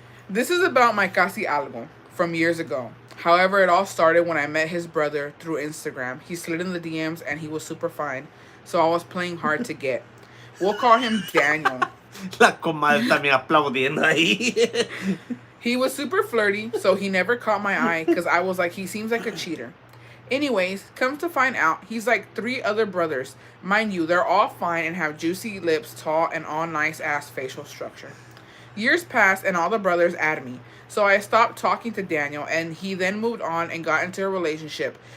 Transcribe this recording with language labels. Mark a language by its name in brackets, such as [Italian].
[English] This is about my [Spanish] casi algo [English] from years ago. However, it all started when I met his brother through Instagram. He slid in the DMs and he was super fine. So I was playing hard to get. We'll call him Daniel. [Spanish] La comadre también aplaudiendo ahí. [English] He was super flirty, so he never caught my eye because I was like, he seems like a cheater. Anyways, comes to find out, he's like 3 other brothers. Mind you, they're all fine and have juicy lips, tall, and all nice-ass facial structure. Years passed and all the brothers added me. So I stopped talking to Daniel and he then moved on and got into a relationship.